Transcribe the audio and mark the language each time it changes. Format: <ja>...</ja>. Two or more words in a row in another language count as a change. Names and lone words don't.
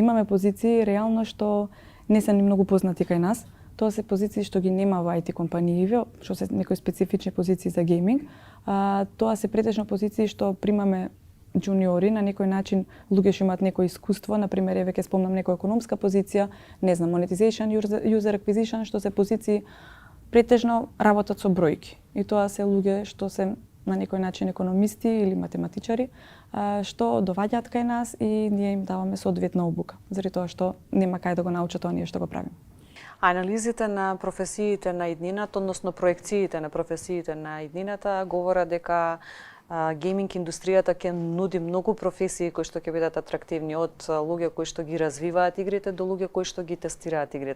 <mk>Имаме позиции реално што не се ни многу познати кај нас. Тоа се позиции што ги нема во IT компаниите, што се некои специфични позиции за гейминг. Тоа се претежно позиции што примаме джуниори, на некој начин луѓе што имаат некој искуство, на пример еве ќе спомнам некоја економска позиција, не знам,</mk> <en>monetization, user acquisition,</en> <mk>што се позиции претежно работат со бројки. И тоа се луѓе што се на некој начин економисти или математичари, што доваѓаат кај нас и ние им даваме соодветна обука, заради тоа што нема кај да го научат оние што го правиме. Анализите на професиите на иднината, односно проекциите на професиите на иднината говорат дека гейминг индустријата ќе нуди многу професии кои што ќе бидат атрактивни, од луѓе кои што ги развиваат игрите до луѓе кои што ги тестираат игрите.</mk>